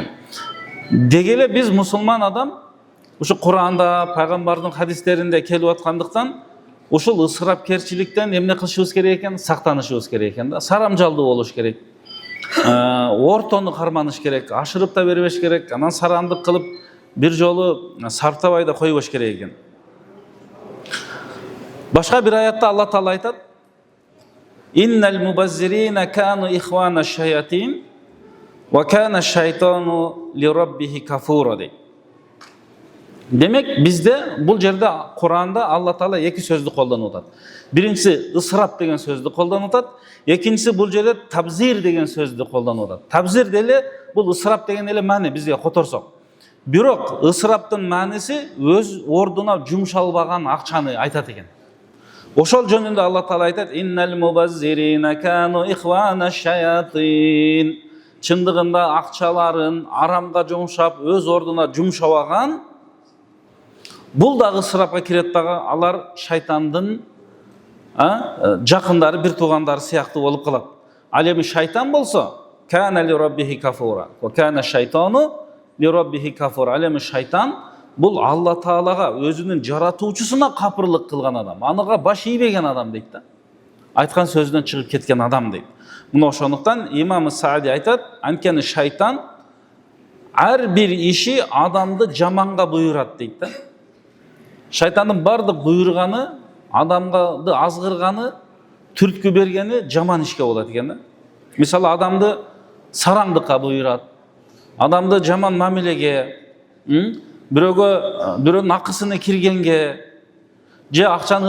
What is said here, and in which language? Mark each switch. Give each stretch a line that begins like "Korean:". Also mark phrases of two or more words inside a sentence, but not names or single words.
Kyrgyz: Дегеле биз мусулман адам ушу Кур'анда, пайгамбардын хадистеринде келип аткандыктан ушул ысырапкерчиликтен эмне кылышыбыз керек экен? Сактанышыбыз керек экен да. Сарамжалдуу болуш керек. Ортону карманыш керек, ашырып да бербеш керек, анан сарандык кылып бир жолу сартабай да койбош керек экен. Башка бир аятта Алла Таала айтат:
Arabic: «إن المبذرين كانوا إخوان الشياطين و كان الشيطان لربه كفورا» дейт.
Kyrgyz: Демек, бизде бул жерде Кур'анда Алла Таала эки сөздү колдонуп атат. Биринчиси ысырап деген сөздү колдонуп атат, экинчиси бул жерде табзир деген сөздү колдонуп атат. Табзир деле бул ысырап деген эле маани бизге которсок. Бирок ысыраптын мааниси өз ордуна жумшалбаган акчаны айтат экен. Ошол жөнүндө Алла Таала айтат:
Arabic: «إن المبذرين كانوا إخوان الشياطين».
Kyrgyz: Чындыгында акчаларын арамга жумшап, өз ордуна жумшабаган, бул дагы ысырапка кирет дагы. Алар шайтандын жакындары, бир туугандары сыяктуу болуп калат. Ал эми шайтан болсо,
Arabic: كان لربه كفورا و كان الشيطان لربه كفورا.
Kyrgyz: Ал эми шайтан бул Алла Таалага, өзүнүн жаратуучусуна капырлык кылган адам, анага баш ийбеген адам дейт да. Айткан сөзүнөн чыгып кеткен адам дейт. Мына ошондуктан имам Саади айтат: анткени шайтан ар бир иши адамды жаманга буйрат дейт да. Шайтандын бардык буйрганы, адамды азгырганы, түрткү бергени жаман ишке болот экен да. Мисалы адамды сараңдыкка буйрат, адамды жаман мамилеге, бирөөнүн акысына киргенге, же акчаны